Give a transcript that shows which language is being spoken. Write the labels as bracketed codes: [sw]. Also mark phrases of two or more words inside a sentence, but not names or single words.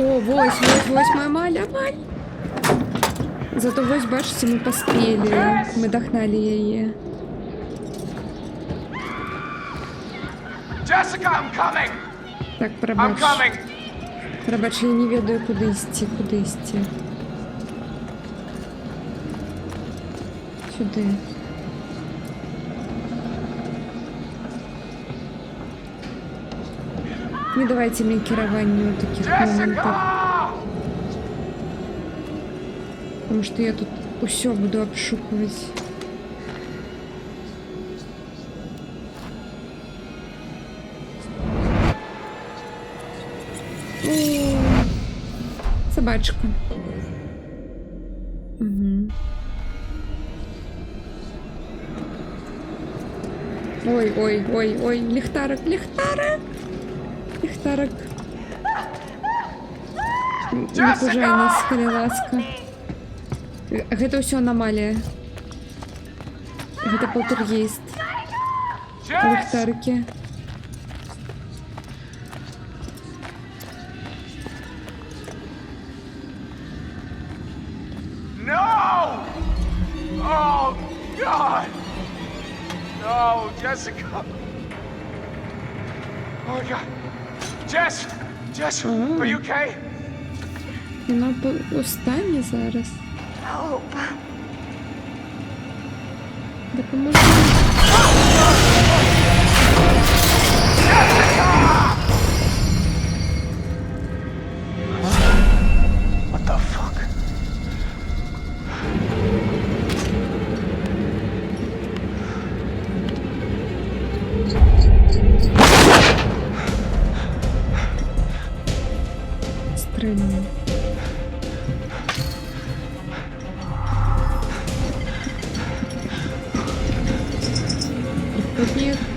[be] Вось моя Маля. Зато вось, бачите, мы поспели. Мы догнали яе. [en] Jessica, I'm coming! [be] Так, [en] I'm [be] прабач. [en] coming! [be] Прабач, я не ведаю, куды ісці. Сюды. Не давайте мне кіраванне ў такіх моментах. [ru] Потому что [be] я тут усё буду обшукивать. Собачка. Угу. Ой, ліхтарик. Не пужай нас, калі ласка. Гэта ўсё анамалія. Гэта полтергейст. Ліхтарики. [en] No! Oh, God! No, Jessica! Oh, my God! Jess! Are you okay? [uk] Вона устане зараз. Допоможи. [en] What the fuck? [be] Стрельну. Нет.